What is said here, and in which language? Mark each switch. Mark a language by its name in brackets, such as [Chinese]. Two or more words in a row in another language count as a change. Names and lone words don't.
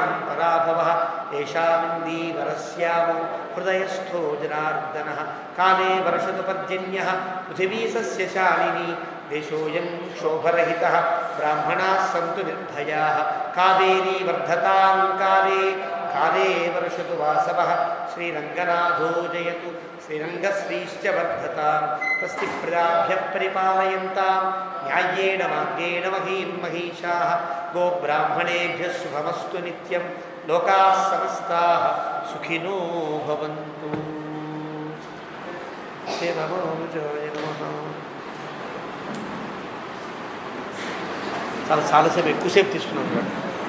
[Sanskrit] పరాభవః ఏషామిందీవరస్యామో హృదయస్థో జనార్దనః కాలే వర్షతు పర్జన్యః పృథివీ సస్యశాలినీ దేశోయం క్షోభరహితః బ్రాహ్మణాః సంతు నిర్భయాః కావేరీ వర్ధతాం కాలే కాలే వర్షతు వాసవః శ్రీరంగనాథో జయతు శ్రీరంగశ్రీశ్చ వర్ధతాం స్వస్తి ప్రజాభ్యః పరిపాలయంతాం న్యాయేన మార్గేణ మహీం మహీషాః గోబ్రాహ్మణేభ్యः శుభమస్తు నిత్యం లోకాः సమస్తాः సుఖినో భవంతు. శ్రీ రామానుజాయ నమః. [Telugu] చాలాసేపు ఎక్కువసేపు తీసుకున్నాం.